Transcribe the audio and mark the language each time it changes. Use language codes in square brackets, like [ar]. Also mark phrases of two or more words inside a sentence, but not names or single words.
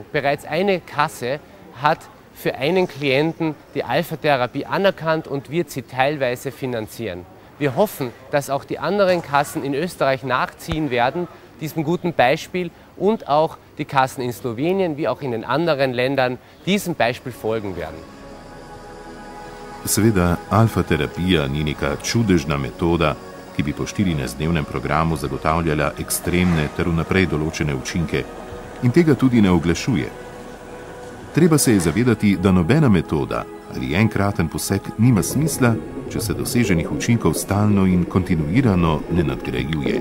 [de] Bereits eine Kasse hat für einen Klienten die Alpha-Therapie anerkannt und wird sie teilweise finanzieren. Wir hoffen, dass auch die anderen Kassen in Österreich nachziehen werden, diesem guten Beispiel, und auch die Kassen in Slowenien wie auch in den anderen Ländern diesem Beispiel folgen werden. [sl] Seveda, alfa-terapija ni neka čudežna metoda, ki bi po 14-dnevnem programu zagotavljala ekstremne ter vnaprej določene učinke, in tega tudi ne oglašuje. Treba se je zavedati, da nobena metoda ali enkraten poseg nima smisla, če se doseženih učinkov stalno in kontinuirano ne nadgrajuje.